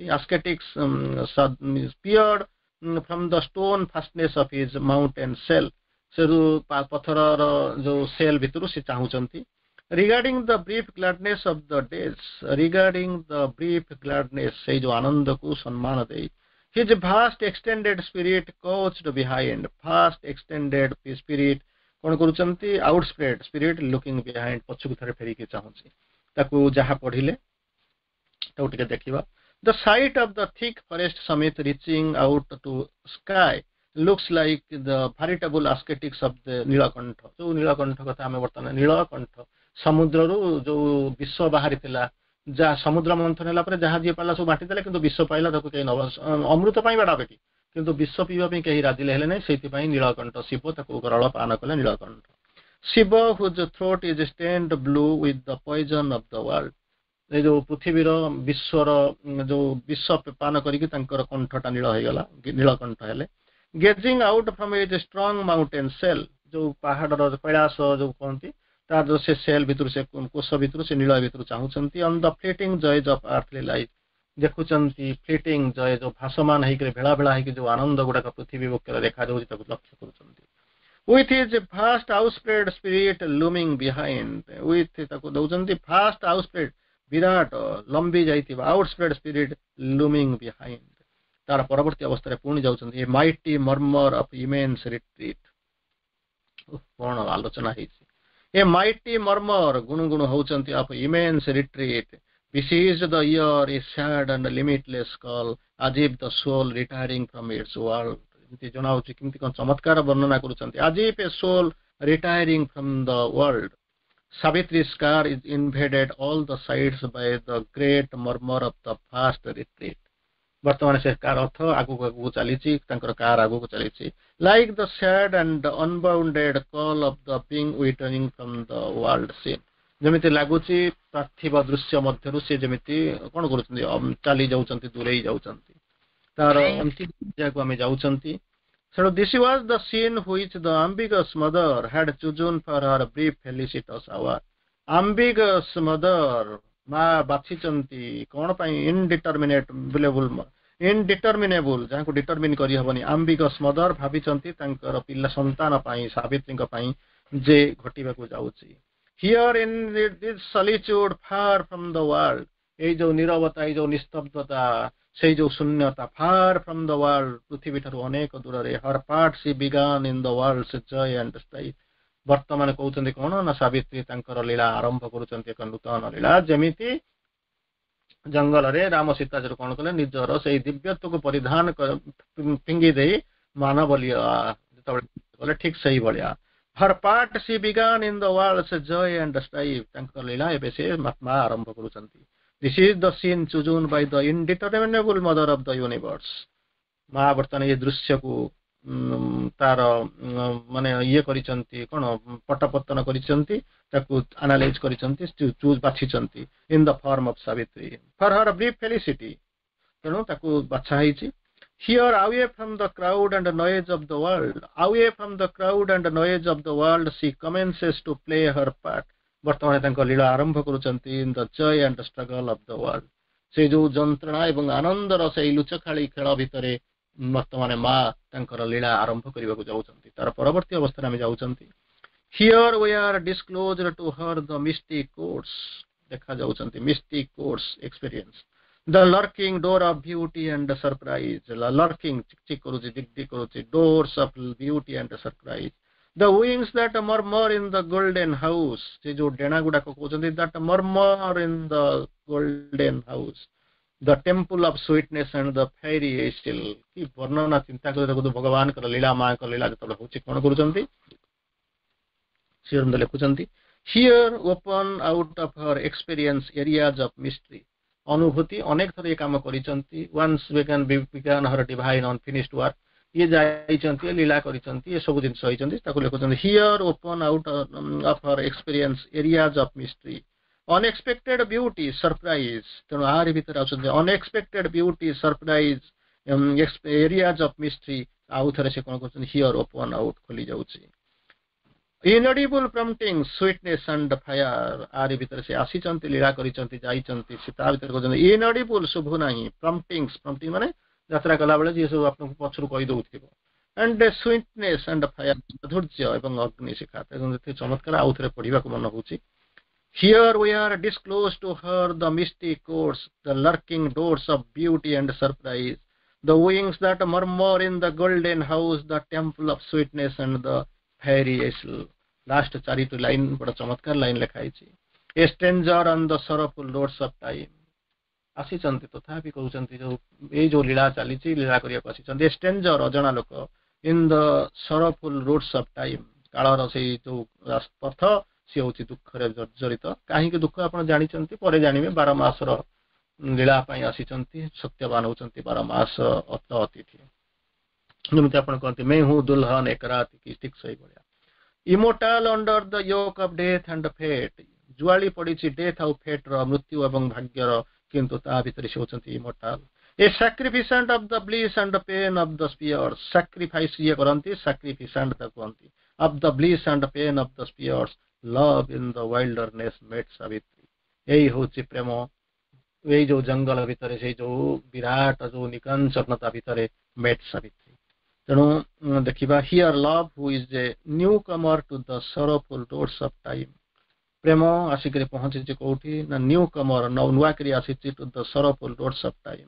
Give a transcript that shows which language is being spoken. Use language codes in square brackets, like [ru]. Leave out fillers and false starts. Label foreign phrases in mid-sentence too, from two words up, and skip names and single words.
[en] ascetics speared from the stone fastness of his mountain cell, [or] ସେରୁ ପଥରର ଯୋଉ ସେଲ ଭିତରୁ ସେ ଚାହୁଁଛନ୍ତି। [en] regarding the brief gladness of the days, regarding the brief gladness, [or] ସେଇ ଯୋଉ ଆନନ୍ଦକୁ ସମ୍ମାନ ଦେଇ, [en] his vast extended spirit couched behind, vast extended spirit [or] କଣ କରୁଛନ୍ତି, [en] outspread spirit looking behind, [or] ପଛକୁ ଥରେ ଫେରିକି ଚାହୁଁଛି। ତାକୁ ଯାହା ପଢିଲେ ତାକୁ ଟିକେ ଦେଖିବା। [en] The sight of the thick forest summit reaching out to sky looks like the veritable ascetics of the ନୀଳକଣ୍ଠ। [or] ଯୋଉ ନୀଳକଣ୍ଠ କଥା ଆମେ ବର୍ତ୍ତମାନ, ନୀଳକଣ୍ଠ ସମୁଦ୍ରରୁ ଯୋଉ ବିଷ ବାହାରିଥିଲା, ଯାହା ସମୁଦ୍ର ମନ୍ଥନ ହେଲା ପରେ ଯାହା ଯିଏ ପାଇଲା ସବୁ ବାଣ୍ଟି ଦେଲେ, କିନ୍ତୁ ବିଷ ପାଇଲା ତାକୁ କେହି ନବ, ଅମୃତ ପାଇଁ ବାଡ଼ା ବେଟି, କିନ୍ତୁ ବିଷ ପିଇବା ପାଇଁ କେହି ରାଜିଲେ ହେଲେ ନାହିଁ। ସେଇଥିପାଇଁ ନୀଳକଣ୍ଠ ଶିବ ତାକୁ ଗରଳ ପାନ କଲେ ନୀଳକଣ୍ଠ। [en] ଶିବ whose throat is stained blue with the poison of the world, [or] ଏ ଯୋଉ ପୃଥିବୀର ବିଶ୍ୱର ଯୋଉ ବିଷ ପାନ କରିକି ତାଙ୍କର କଣ୍ଠଟା ନୀଳ ହେଇଗଲା, ନୀଳକଣ୍ଠ ହେଲେ। [en] gazing out from a strong mountain cell, [or] ଯୋଉ ପାହାଡର କୈଳାସ ଯୋଉ କହନ୍ତି, ତାର ଯୋଉ ସେ ସେଲ ଭିତରୁ, ସେ କୋଷ ଭିତରୁ, ସେ ନୀଳ ଭିତରୁ ଚାହୁଁଛନ୍ତି। [en] on the fleeting joys of earthly life, ଦେଖୁଛନ୍ତି fleeting joy, [or] ଯୋଉ ଭାସମାନ ହେଇକି ଭେଳା ଭେଳା ହେଇକି ଯୋଉ ଆନନ୍ଦ ଗୁଡାକ ପୃଥିବୀ ବକ୍ଷରେ ଦେଖାଯାଉଛି, ତାକୁ ଲକ୍ଷ୍ୟ କରୁଛନ୍ତି। [en] with his vast outspread spirit looming behind, with [or] ତାକୁ ଦଉଛନ୍ତି [en] vast outspread, [or] ବିରାଟ ଲମ୍ବି ଯାଇଥିବା [en] outspread spirit looming behind। [or] ତାର ପରବର୍ତ୍ତୀ ଅବସ୍ଥାରେ ପୁଣି ଯାଉଛନ୍ତି [en] a mighty murmur of immense retreat। [or] କଣ ଆଲୋଚନା ହେଇଛି। [en] a mighty murmur, [or] ଗୁଣୁଗୁଣୁ ହଉଛନ୍ତି [en] of immense retreat, besieged the ear, a sad and limitless call, as if the soul retiring from its world। [or] ଏମିତି ଜଣାଉଛି କେମିତି କଣ ଚମତ୍କାର ବର୍ଣ୍ଣନା କରୁଛନ୍ତି। [en] as if a soul retiring from the world, Savitri's car is invaded all the sides by the great murmur of the vast retreat। [or] ବର୍ତ୍ତମାନ ସେ କାର ଅର୍ଥ ଆଗକୁ ଆଗକୁ ଚାଲିଛି, ତାଙ୍କର କାର ଆଗକୁ ଚାଲିଛି। [en] like the sad and unbounded call of the being withering from the world scene, [or] ଯେମିତି ଲାଗୁଛି ପାର୍ଥିବ ଦୃଶ୍ୟ ମଧ୍ୟରୁ ସେ ଯେମିତି କଣ କରୁଛନ୍ତି, ଚାଲି ଯାଉଛନ୍ତି, ଦୂରେଇ ଯାଉଛନ୍ତି, ତାର ଅନ୍ତିମ ଜାଗାକୁ ଆମେ ଯାଉଛନ୍ତି। [en] So this was the scene which the ambiguous mother had chosen for her brief felicitous hour। ambiguous mother, [or] ମା ବାଛିଛନ୍ତି କଣ ପାଇଁ, indeterminable, ଯାହାକୁ ଡିଟରମିନ କରିହବନି। [en] ambiguous mother [or] ଭାବିଛନ୍ତି ତାଙ୍କର ପିଲା ସନ୍ତାନ ପାଇଁ, ସାବିତ୍ରୀଙ୍କ ପାଇଁ ଯେ ଘଟିବାକୁ ଯାଉଛି। [en] here in this solitude far from the world, [or] ଏଇ ଯୋଉ ନିରବତା, ଏଇ ଯୋଉ ନିସ୍ତବ୍ଧତା, ସେଇ ଯୋଉ ଶୂନ୍ୟତା, [en] far from the world, [or] ପୃଥିବୀ ଠାରୁ ଅନେକ ଦୂରରେ। [en] her part she began in the world's joy and strife। [or] ବର୍ତ୍ତମାନ କହୁଛନ୍ତି କଣ ନା, ସାବିତ୍ରୀ ତାଙ୍କର ଲୀଳା ଆରମ୍ଭ କରୁଛନ୍ତି, ଏକ ନୂତନ ଲୀଳା। ଯେମିତି ଜଙ୍ଗଲରେ ରାମ ସୀତା ଯୋଉ କଣ କଲେ, ନିଜର ସେଇ ଦିବ୍ୟତ୍ୱକୁ ପରିଧାନ ଫିଙ୍ଗି ଦେଇ ମାନବ ଲୀଳା ଯେତେବେଳେ କଲେ, ଠିକ ସେଇଭଳିଆ। [en] her part she began in the world's joy and strife, [or] ତାଙ୍କର ଲୀଳା ଏବେ ସେ ମା ଆରମ୍ଭ କରୁଛନ୍ତି। [en] This is the scene chosen by the indeterminable mother of the universe. [or] ମା ବର୍ତ୍ତମାନ ଏ ଦୃଶ୍ୟକୁ ତାର ମାନେ ଇଏ କରିଛନ୍ତି କଣ ପଟପତନ କରିଛନ୍ତି ତାକୁ ଆନାଲାଇଜ କରିଛନ୍ତି ଚୁଜ୍ ବାଛିଛନ୍ତି [en] in the form of Savitri for her brief felicity. [or] ତେଣୁ ତାକୁ ବାଛା ହେଇଛି. [en] Here, away from the crowd and noise of the world, away from the crowd and noise of the world, she commences to play her part. [or] ବର୍ତ୍ତମାନ ତାଙ୍କ ଲୀଳା ଆରମ୍ଭ କରୁଛନ୍ତି [en] in the joy and struggle of the world. [or] ସେ ଯୋଉ ଯନ୍ତ୍ରଣା ଏବଂ ଆନନ୍ଦର ସେଇ ଲୁଚକାଳି ଖେଳ ଭିତରେ ବର୍ତ୍ତମାନ ମା ତାଙ୍କର ଲୀଳା ଆରମ୍ଭ କରିବାକୁ ଯାଉଛନ୍ତି. ତାର ପରବର୍ତ୍ତୀ ଅବସ୍ଥାରେ ଆମେ ଯାଉଛନ୍ତି. [en] Here we are disclosed to her the mystic course. [or] ଦେଖା ଯାଉଛନ୍ତି [en] mystic course experience. The lurking door of beauty and surprise. The lurking chick କରୁଛି dig କରୁଛି doors of beauty and surprise. The wings that murmur in the golden house. [or] ସେ ଯୋଉ ଡେଣା ଗୁଡାକ କହୁଛନ୍ତି [en] that murmur in the golden house. The temple of sweetness and the fairy isle. [or] କି ବର୍ଣ୍ଣନା ଚିନ୍ତା କରି ଦେଖନ୍ତୁ ଭଗବାନଙ୍କର ଲୀଳା ମାଙ୍କ ଲୀଳା ଯେତେବେଳେ ହଉଛି କଣ କରୁଛନ୍ତି ଶ୍ରୀଅରବିନ୍ଦ ଲେଖୁଛନ୍ତି [en] Here open out of her experience areas of mystery. [or] ଅନୁଭୂତି ଅନେକ ଥର ଏ କାମ କରିଛନ୍ତି. [en] Once began her divine unfinished work. [or] ଇଏ ଯାଇଛନ୍ତି ଲୀଳା କରିଛନ୍ତି ଏ ସବୁ ଜିନିଷ ହେଇଛନ୍ତି ତାକୁ ଲେଖୁଛନ୍ତି [en] Here open out of her experience areas of mystery. Unexpected beauty, surprise. [or] ତେଣୁ ଆରି ଭିତରେ ଆସୁଛନ୍ତି [en] unexpected beauty, surprise, areas of mystery. [or] ଆଉ ଥରେ ସେ କଣ କରୁଛନ୍ତି [en] Here open out [or] ଖୋଲି ଯାଉଛି. [en] Inaudible promptings, sweetness and fire. [or] ଆରି ଭିତରେ ସେ ଆସିଛନ୍ତି ଲୀଳା କରିଛନ୍ତି ଯାଇଛନ୍ତି ସେ ତା ଭିତରେ କହୁଛନ୍ତି inaudible ଶୁଭୁ ନାହିଁ [en] promptings prompting [or] ମାନେ ଯାତ୍ରା କଲା ବେଳେ ଯିଏ ସବୁ ଆପଣଙ୍କୁ ପଛରୁ କହି ଦଉଥିବ [en] and sweetness and fire [or] ମାଧୁର୍ଯ୍ୟ ଏବଂ ଅଗ୍ନି ଶିଖା. ତେଣୁ ଚମତ୍କାର ଆଉ ଥରେ ପଢିବାକୁ ମନ ହଉଛି. [en] Here we are disclosed to her the mystic course, the lurking doors of beauty and surprise, the wings that murmur in the golden house, the temple of sweetness and the fairy isle. [or] Last ଚାରିଟି ଲାଇନ୍ ବଡ଼ ଚମତ୍କାର ଲାଇନ୍ ଲେଖା ହେଇଛି. [en] A stranger on the sorrowful roads of time. [or] ଆସିଛନ୍ତି ତଥାପି କହୁଛନ୍ତି ଯୋଉ ଏଇ ଯୋଉ ଲୀଳା ଚାଲିଛି ଲୀଳା କରିବାକୁ ଆସିଛନ୍ତି. [en] A stranger [or] ଅଜଣା ଲୋକ [en] in the sorrowful roads of time. [or] କାଳର ସେଇ ଯୋଉ ପଥ ସିଏ ହଉଛି ଦୁଃଖରେ ଜର୍ଜରିତ. କାହିଁକି ଦୁଃଖ ଆପଣ ଜାଣିଛନ୍ତି ପରେ ଜାଣିବେ. 12 ମାସର ଲୀଳା ପାଇଁ ଆସିଛନ୍ତି ସତ୍ୟବାନ ହଉଛନ୍ତି 12 ମାସ ଅତିଥି. ଯେମିତି ଆପଣ କହନ୍ତି [hi] मैं हूँ दुल्हन एक रात की [or] ଠିକ ସେଇଭଳିଆ. [en] Immortal under the yoke of death and fate. [or] ଜୁଆଳି ପଡିଛି ଡେଥ୍ ଆଉ ଫେଟ୍ର ମୃତ୍ୟୁ ଏବଂ ଭାଗ୍ୟର କିନ୍ତୁ ତା ଭିତରେ ସେ ହଉଛନ୍ତି immortal. [en] A sacrificant of the bliss and the pain of the spheres. [or] Sacrifice ଇଏ କରନ୍ତି sacrificant ତାକୁ କହନ୍ତି. [en] Of the bliss and the pain of the spheres. Love in the wilderness met Savitri. [or] ଏଇ ହଉଛି ପ୍ରେମ ଏଇ ଯୋଉ ଜଙ୍ଗଲ ଭିତରେ ସେଇ ଯୋଉ ବିରାଟ ଯୋଉ ନିକାଞ୍ଚନତା ଭିତରେ [en] met Savitri. [or] ତେଣୁ ଦେଖିବା [en] Here love who is a newcomer to the sorrowful roads of time. [or] ପ୍ରେମ ଆସିକରି ପହଞ୍ଚିଛି କୋଉଠି ନା newcomer ନୂଆକରି ଆସିଛି [en] to the sorrowful roads of time.